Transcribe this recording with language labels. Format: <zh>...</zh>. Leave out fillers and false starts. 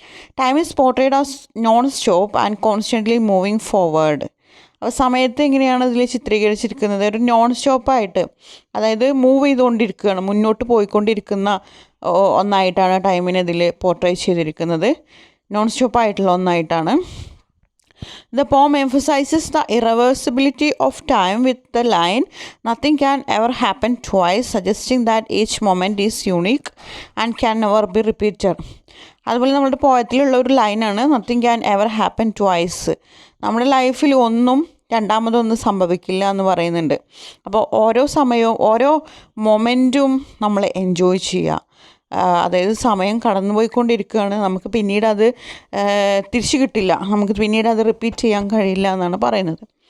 <en>Time is portrayed as non stop and constantly moving forward.</en> <ml>അപ്പോൾ സമയത്ത് എങ്ങനെയാണ് ഇതിൽ ചിത്രീകരിച്ചിരിക്കുന്നത്? ഒരു നോൺ സ്റ്റോപ്പായിട്ട്, അതായത് മൂവ് ചെയ്തുകൊണ്ടിരിക്കുകയാണ്, മുന്നോട്ട് പോയിക്കൊണ്ടിരിക്കുന്ന ഒന്നായിട്ടാണ് ടൈമിനെ ഇതിൽ പോർട്രേറ്റ് ചെയ്തിരിക്കുന്നത്. Non സ്റ്റോപ്പായിട്ടുള്ള ഒന്നായിട്ടാണ്.</ml> <en>The poem emphasizes the irreversibility of time with the line, "Nothing can ever happen twice," suggesting that each moment is unique and can never be repeated.</en> <ml>അതുപോലെ നമ്മുടെ പോയത്തിലുള്ള ഒരു ലൈനാണ്</ml> <en>"Nothing can ever happen twice."</en> <ml>നമ്മുടെ ലൈഫിൽ ഒന്നും രണ്ടാമതൊന്നും സംഭവിക്കില്ല എന്ന് പറയുന്നുണ്ട്. അപ്പോൾ ഓരോ സമയവും ഓരോ മൊമെൻറ്റും നമ്മൾ എൻജോയ് ചെയ്യുക. അതായത് സമയം കടന്നുപോയിക്കൊണ്ടിരിക്കുകയാണ്, നമുക്ക് പിന്നീട് അത് തിരിച്ചു കിട്ടില്ല, നമുക്ക് പിന്നീട് അത് റിപ്പീറ്റ് ചെയ്യാൻ കഴിയില്ല എന്നാണ് പറയുന്നത്.</ml>